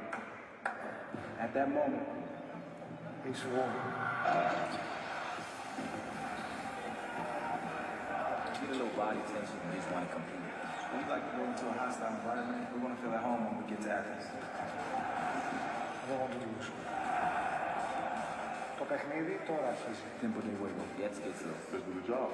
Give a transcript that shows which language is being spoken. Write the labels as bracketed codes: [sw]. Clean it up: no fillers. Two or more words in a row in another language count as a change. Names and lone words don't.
[en] At that moment, it's war. Get a little body tension when you just want to compete. We like to go into a hostile environment. We want to feel at home when we get to Athens. I don't want to lose. [el] Το παιχνίδι τώρα αρχίζει. [es] Tempo de juego. [de] Jetzt geht's los. [en] Let's do the job.